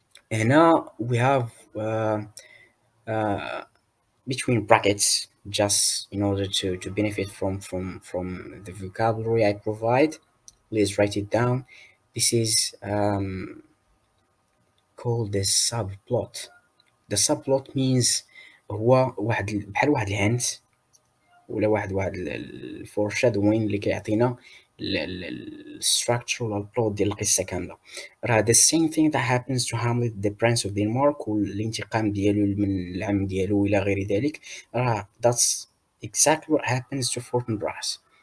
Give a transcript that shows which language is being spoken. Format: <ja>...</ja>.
<en>And now we have uh, between brackets, just in order to benefit from the vocabulary I provide. Please write it down. This is called the subplot. The subplot means</en> <ar>هو بحال واحد الهنت ولا واحد الفورشادوين اللي كيعطينا الستراكشر ولا البلوت ديال القصه كامله.</ar> <en>راه the same thing that happens to Hamlet the Prince of Denmark</en> <ar>والانتقام ديالو من العم ديالو الى غير ذلك.</ar> <en>راه that's exactly what happens to Fortinbras.</en>